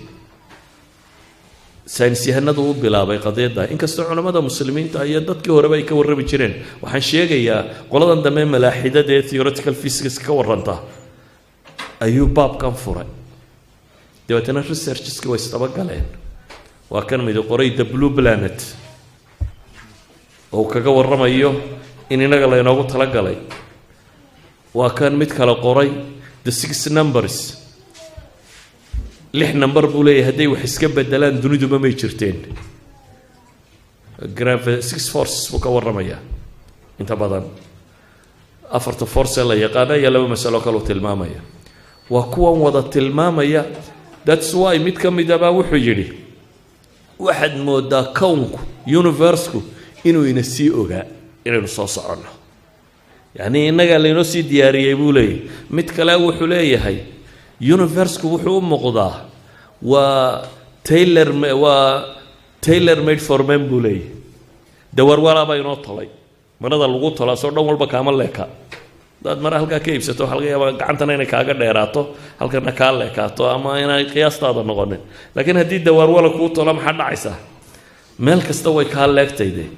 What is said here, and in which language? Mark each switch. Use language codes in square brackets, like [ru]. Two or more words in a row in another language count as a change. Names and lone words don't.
[so] saynisyahanadu u bilaabay qadiyadda inkastoo culimada muslimiinta iyo dadkii horeba ay ka warrami jireen waxaan sheegayaa qoladan dambe malaaxidada ee [en] theoretical physics [so] ka warranta ayuu baabkan furay dabeetana researcheska way isdaba galeen waa kan mid qoray [en] the blue planet [so] oo kaga warramayo in inaga la inoogu talagalay waa kan mid kale qoray [en] the six numbers [so] lix number buu leeyahay hadday wax iska bedelaan duniduba may jirteen [en] six forces [so] buu ka warramayaa inta badan afarta force la yaqaana iyo laba masalo kale uu tilmaamaya waa kuwan wada tilmaamaya [en] that's why [so] mid ka mid ah wuxuu yidhi waxaad moodaa kownku universe-ku inuu ina sii ogaa inaynu soo soconno yacni innaga laynoo sii diyaariyey buu leeyahay mid kale wuxuu leeyahay universe-ku wuxuu u muuqdaa waa [en] tailor made for men [so] buu leeyahay dawarwalaabaa inoo tolay marada lagu tolaa soo dhan walba kaama leeka dad mar halka ka iibsato waxa laga yaabaa gacantana inay kaaga dheeraato halkana ka leekaato ama inay qiyaastaada noqonin laakiin haddii dawarwala ku tolo maxaa dhacaysa meel kasta way ka